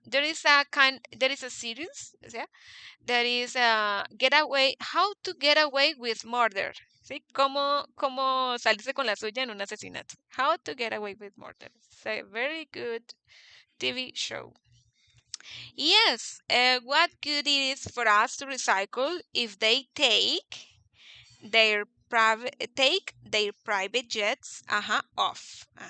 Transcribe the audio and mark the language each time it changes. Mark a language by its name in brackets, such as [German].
[English] There is a series, [Spanish] o sea, [English] there is a get away, how to get away with murder. [Spanish] ¿Sí? Cómo salirse con la suya en un asesinato. [English] How to get away with murder. It's a very good TV show. Yes, what good it is for us to recycle if they take their private jets off.